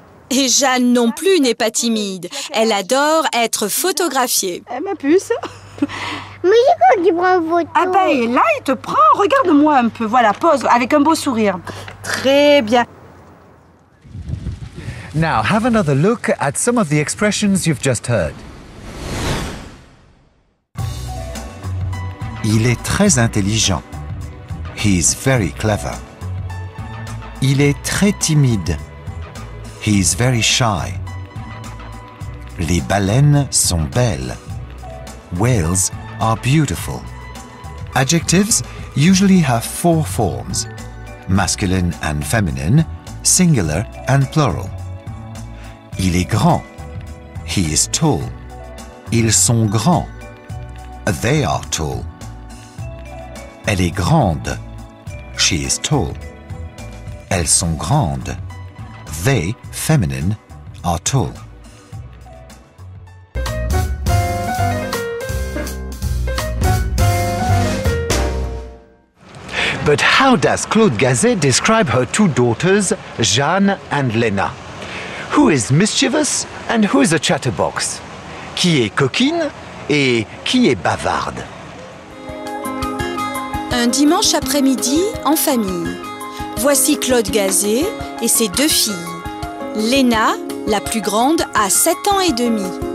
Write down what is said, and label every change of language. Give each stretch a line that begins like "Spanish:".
French: Et Jeanne non plus n'est pas timide. Elle adore être photographiée. Eh, ma puce. Mais c'est quoi qui prend une photo? Ah ben là, il te prend. Regarde-moi un peu. Voilà, pose avec un beau sourire. Très bien.
English: Now, have another look at some of the expressions you've just heard.
French: Il est très intelligent.
English: He is very clever.
French: Il est très timide.
English: He is very shy.
French: Les baleines sont belles.
English: Whales are beautiful. Adjectives usually have 4 forms: masculine and feminine, singular and plural. Il est grand. He is tall. Ils sont grands. They are tall. Elle est grande. She is tall.
French: Elles sont grandes.
English: They, feminine, are tall. But how does Claude Gazet describe her two daughters, Jeanne and Léna? Who is mischievous and who is a chatterbox?
French: qui est coquine et qui est bavarde. Un dimanche après-midi en famille. Voici Claude Gazet et ses 2 filles. Léna, la plus grande, a 7 ans et demi.